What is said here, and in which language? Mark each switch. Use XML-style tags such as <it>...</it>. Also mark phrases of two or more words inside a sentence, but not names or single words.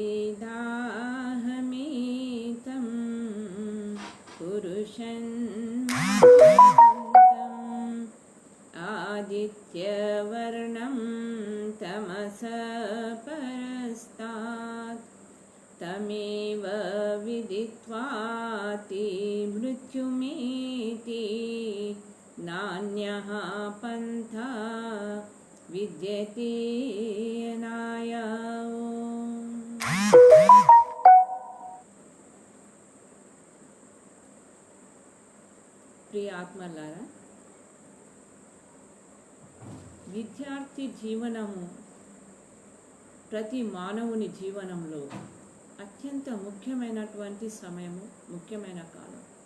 <sa>वेदाहमेतं पुरुषं महान्तं आदित्यवर्णं तमसः परस्तात् तमेव विदित्वाति मृत्युमेति नान्यः पन्था विद्यते अनाय।</sa> <te>ప్రియ ఆత్మలారా, విద్యార్థి జీవనము ప్రతి మానవుని జీవనంలో అత్యంత ముఖ్యమైనటువంటి సమయము, ముఖ్యమైన కాలం.</te>